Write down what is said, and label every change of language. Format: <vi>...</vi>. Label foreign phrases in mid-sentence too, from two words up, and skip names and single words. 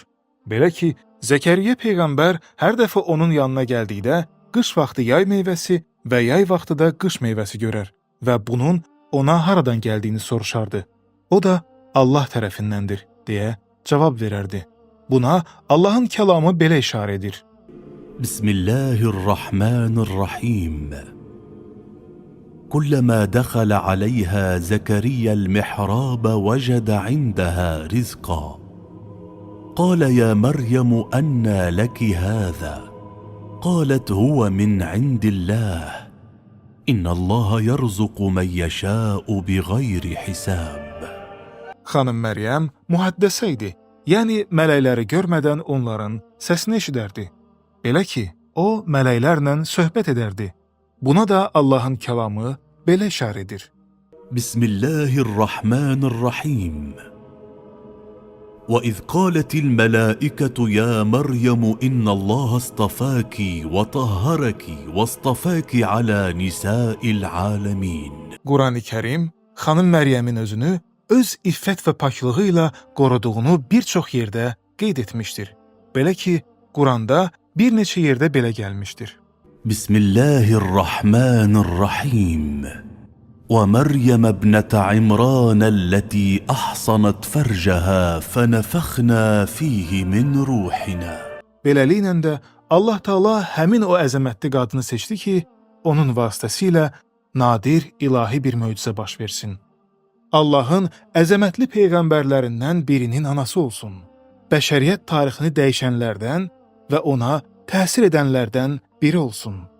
<az>Belə ki, Zəkəriyyə Peyğəmbər hər dəfə onun yanına gəldikdə qış vaxtı yay meyvəsi və yay vaxtı da qış meyvəsi görər və bunun ona haradan gəldiyini soruşardı. O da Allah tərəfindəndir, deyə cavab verərdi. Buna Allahın kəlamı belə işarə edir.</az> <ar>Bismillahirrahmanirrahim. كلما دخل عليها زكريا المحراب وجد عندها رزقا قال يا مريم أنى لك هذا قالت هو من عند الله إن الله يرزق من يشاء بغير حساب.</ar> <az>Xanım Məryəm mühəddəsə idi, yəni mələkləri görmədən onların səsini eşidərdi. Belə ki, o mələklərlə söhbət edərdi. Buna da Allahın kəlamı belə işarə edir.</az> <ar>Bismillahirrahmanirrahim. وإذ قالت الملائكة يا مريم إن الله اصطفاك وطهرك واصطفاك على نساء العالمين.</ar> <az>Qurani Kərim xanım Məryəmin özünü öz iffət və paklığı ilə qoruduğunu bir çox yerdə qeyd etmişdir. Belə ki, Quranda bir neçə yerdə belə gəlmişdir.</az> <ar>Bismillahirrahmanirrahim. ومريم ابنة عمران التي أحصنت فرجها فنفخنا فيه من روحنا.</ar> <az>Beləliklə də Allah Taala həmin o əzəmətli qadını seçdi ki, onun vasitəsilə nadir ilahi bir möcüzə baş versin. Allahın əzəmətli peyğəmbərlərindən birinin anası olsun. Bəşəriyyət tarixini dəyişənlərdən və ona təsir edənlərdən biri olsun.</az>